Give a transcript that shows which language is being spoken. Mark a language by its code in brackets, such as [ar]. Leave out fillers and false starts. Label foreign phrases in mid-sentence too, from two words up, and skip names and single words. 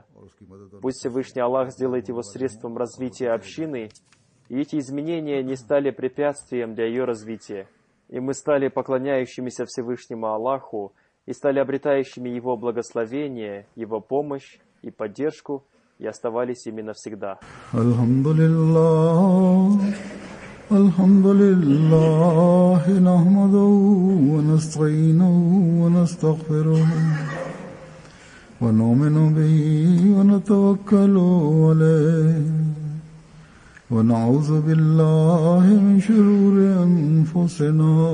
[ru] Пусть Всевышний Аллах сделает его средством развития общины, и эти изменения не стали препятствием для ее развития. И мы стали поклоняющимися Всевышнему Аллаху и стали обретающими Его благословение, Его помощь и поддержку, и оставались именно всегда. [ar] الحمد لله نحمده ونستعينه ونستغفره ونؤمن به ونتوكل عليه ونعوذ بالله من شرور أنفسنا